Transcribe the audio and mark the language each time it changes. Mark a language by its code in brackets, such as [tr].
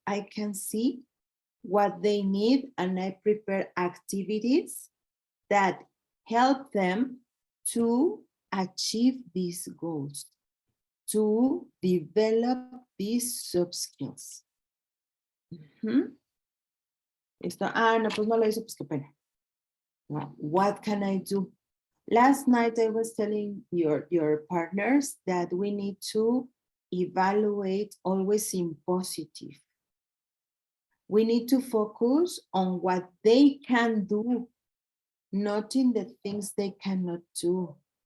[en] I can see what they need, and I prepare activities that help them to achieve these goals, to develop these soft skills. [es] Esto, no, pues no lo hizo, pues qué pena. [en] Now, what can I do? Last night I was telling your partners that we need to evaluate always in positive. We need to focus on what they can do, not in the things they cannot do.